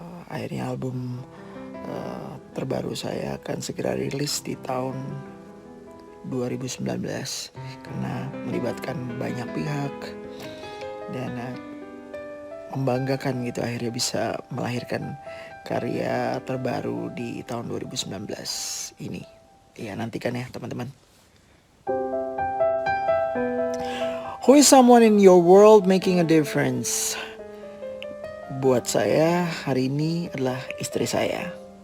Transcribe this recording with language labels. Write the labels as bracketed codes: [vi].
[id] Akhirnya album terbaru saya akan segera rilis di tahun 2019 karena melibatkan banyak pihak dan membanggakan gitu, akhirnya bisa melahirkan karya terbaru di tahun 2019 ini. Ya, nantikan ya teman-teman. [en] Who is someone in your world making a difference? [id] Buat saya hari ini adalah istri saya.